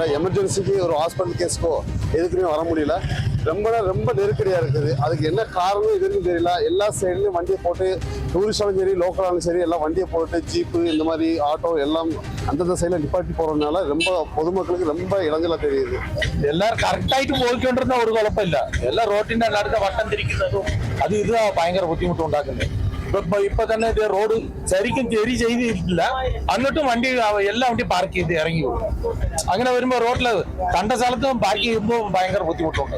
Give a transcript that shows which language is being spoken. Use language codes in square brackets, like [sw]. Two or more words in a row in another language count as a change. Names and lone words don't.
[ta] எமர்ஜென்சிக்கு ஒரு ஹாஸ்பிட்டல் கேஸ்க்கோ எதுக்குமே வர முடியல. ரொம்ப நெருக்கடியாக இருக்குது. அதுக்கு என்ன காரணம் இதுன்னு தெரியல. எல்லா சைட்லையும் வண்டியை போட்டு, டூரிஸ்டாலும் சரி லோக்கலாலும் சரி எல்லாம் வண்டியை போட்டு ஜீப்பு இந்த மாதிரி ஆட்டோ எல்லாம் அந்தந்த சைடில் நிப்பாட்டி போகிறதுனால ரொம்ப பொதுமக்களுக்கு ரொம்ப இடைஞ்சலாக தெரியுது. [ml] എല്ലാവരും കറക്റ്റായിട്ട് പോയിക്കൊണ്ടിരുന്ന ഒരു കുഴപ്പമില്ല. എല്ലാ റോഡിന്റെ നടുക്ക് വട്ടം തിരിക്കുന്നതും അത് ഭയങ്കര ബുദ്ധിമുട്ട് ഉണ്ടാക്കുന്നത്. ഇപ്പൊ തന്നെ റോഡ് ശരിക്കും ചെയ്തിട്ടില്ല, എന്നിട്ടും വണ്ടി എല്ലാ വണ്ടി പാർക്ക് ചെയ്ത് ഇറങ്ങി പോകും. അങ്ങനെ വരുമ്പോ റോഡില് കണ്ട സ്ഥലത്തും പാർക്ക് ചെയ്യുമ്പോൾ ഭയങ്കര ബുദ്ധിമുട്ടുണ്ട്.